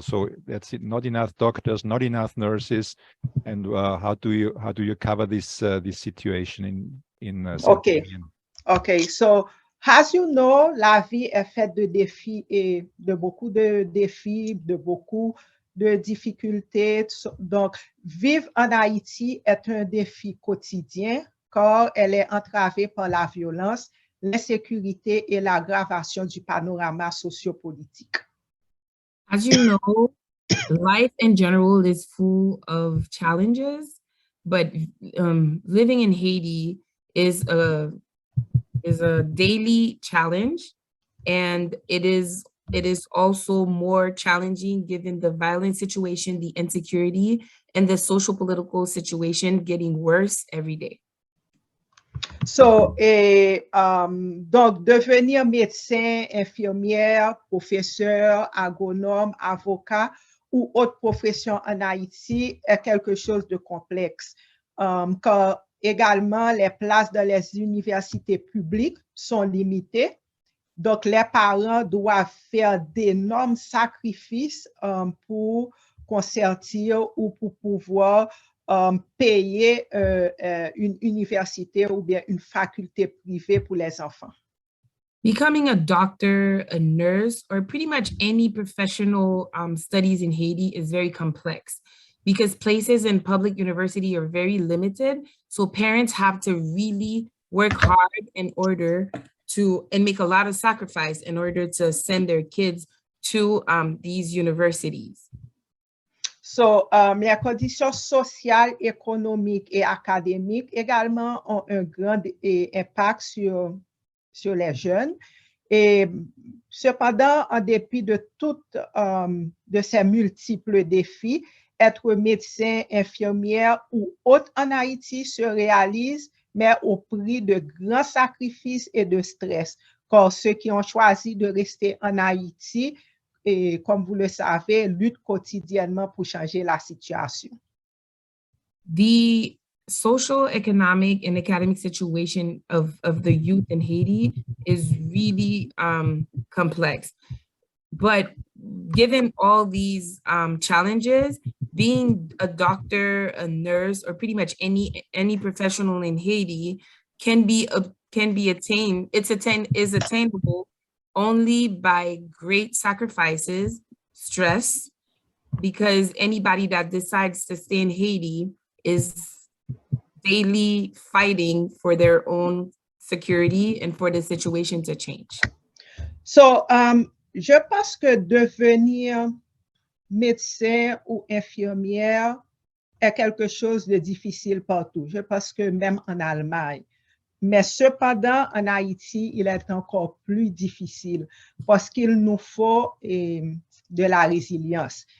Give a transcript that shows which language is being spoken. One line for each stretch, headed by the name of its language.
English: So that's it, not enough doctors, not enough nurses, and how do you cover this situation in Okay. Damien? Okay, so as you know,
French: la vie est faite de défis et de beaucoup de défis, de beaucoup de difficultés. Donc, vivre en Haïti est un défi quotidien car elle est entravée par la violence, l'insécurité et l'aggravation du panorama sociopolitique.
English: As you know, life in general is full of challenges, but living in Haiti is a daily challenge, and it is also more challenging given the violent situation, the insecurity, and the social political situation getting worse every day.
French: So, donc, devenir médecin, infirmière, professeur, agronome, avocat ou autre profession en Haïti est quelque chose de complexe. Car également, les places dans les universités publiques sont limitées. Donc, les parents doivent faire d'énormes sacrifices pour consentir ou pour pouvoir payer une université ou bien une faculté privée pour les enfants.
English: Becoming a doctor, a nurse, or pretty much any professional studies in Haiti is very complex because places in public university are very limited. So parents have to really work hard in order to, and make a lot of sacrifice in order to send their kids to these universities.
French: So, les conditions sociales, économiques et académiques également ont un grand impact sur les jeunes. Et cependant, en dépit de toutes de ces multiples défis, être médecin, infirmière ou autre en Haïti se réalise, mais au prix de grands sacrifices et de stress. Car ceux qui ont choisi de rester en Haïti, et comme vous le savez, luttent quotidiennement pour changer la situation.
English: The social, economic, and academic situation of the youth in Haiti is really complex. But given all these challenges, being a doctor, a nurse, or pretty much any professional in Haiti can be attained. Is attainable only by great sacrifices, stress, because anybody that decides to stay in Haiti is daily fighting for their own security and for the situation to change.
French: So, je pense que devenir médecin ou infirmière est quelque chose de difficile partout. Je pense que même en Allemagne. Mais cependant, en Haïti, il est encore plus difficile parce qu'il nous faut de la résilience.